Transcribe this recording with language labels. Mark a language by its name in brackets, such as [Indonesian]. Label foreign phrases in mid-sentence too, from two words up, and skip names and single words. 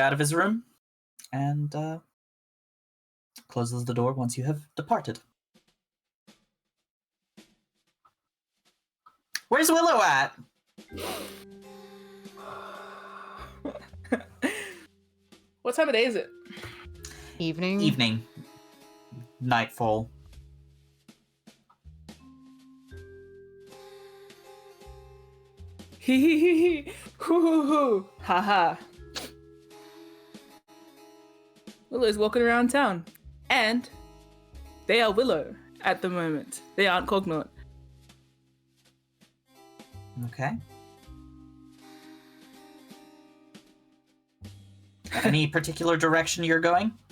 [English] you out of his room and closes the door once you have departed. Where's Willow at? What time of day is it? Evening. Evening. Nightfall. Hee hee hee hee. Hoo hoo hoo. Ha ha. Willow's walking around town. And they are Willow at the moment. They aren't Cognate. Okay. Any particular direction you're going?